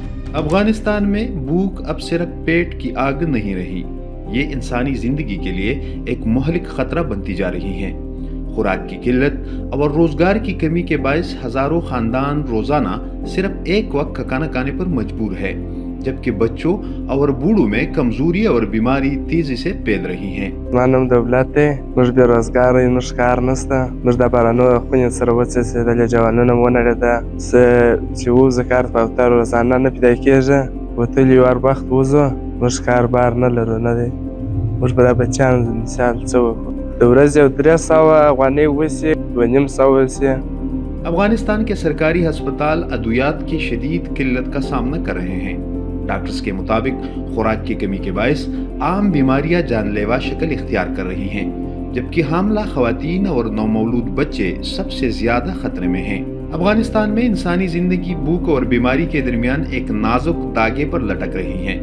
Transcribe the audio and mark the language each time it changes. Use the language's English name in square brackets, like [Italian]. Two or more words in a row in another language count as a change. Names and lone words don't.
[Urdu] افغانستان میں بھوک اب صرف پیٹ کی آگ نہیں رہی، یہ انسانی زندگی کے لیے ایک مہلک خطرہ بنتی جا رہی ہے۔ خوراک کی قلت اور روزگار کی کمی کے باعث ہزاروں خاندان روزانہ صرف ایک وقت کا کھانا کھانے پر مجبور ہے، جبکہ بچوں اور بوڑھوں میں کمزوری اور بیماری تیزی سے پھیل رہی ہیں۔ [Pashto] زما نوم دولت دی، موږ بېروزګاره یو، موږ کار نشته، موږ د بارانو خونې سره وڅڅېدلې، جوالونه مو ونړېده. څه چې ووځو کار په اوتر روزانه نه پیدا کېږي، وتلي یو هر وخت وځو، موږ کار بار نه لرو، نه دی. موږ به دا بچیان مثال څه وکړو؟ د ورځې یو 300 افغانۍ وسي، 250 وسي. [Urdu] افغانستان کے سرکاری ہسپتال ادویات کی شدید قلت کا سامنا کر رہے ہیں۔ ڈاکٹرز کے مطابق خوراک کی کمی کے باعث عام بیماریاں جان لیوا شکل اختیار کر رہی ہیں، جبکہ حاملہ خواتین اور نومولود بچے سب سے زیادہ خطرے میں ہیں۔ افغانستان میں انسانی زندگی بھوک اور بیماری کے درمیان ایک نازک داغے پر لٹک رہی ہے۔